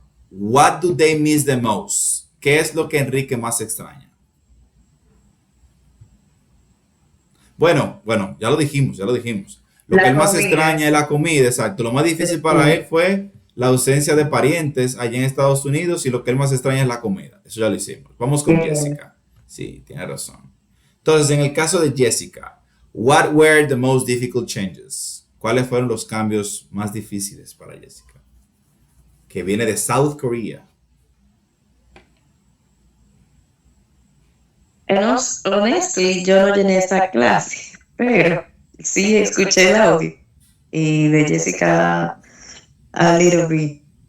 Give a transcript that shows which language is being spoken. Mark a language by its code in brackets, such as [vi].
[en] What do they miss the most? [es] ¿Qué es lo que Enrique más extraña? Bueno, ya lo dijimos. Lo La que él más comida. extraña es la comida, exacto. Lo más difícil para él fue la ausencia de parientes allá en Estados Unidos y lo que él más extraña es la comida. Eso ya lo hicimos. Vamos con Jessica. Sí, tiene razón. Entonces, en el caso de [en] Jessica, what were the most difficult changes? [es] ¿Cuáles fueron los cambios más difíciles para Jessica? Que viene de South Korea. [en] Honestly, [es] yo no llené esa clase, pero sí escuché el audio y de Jessica [en] a little bit.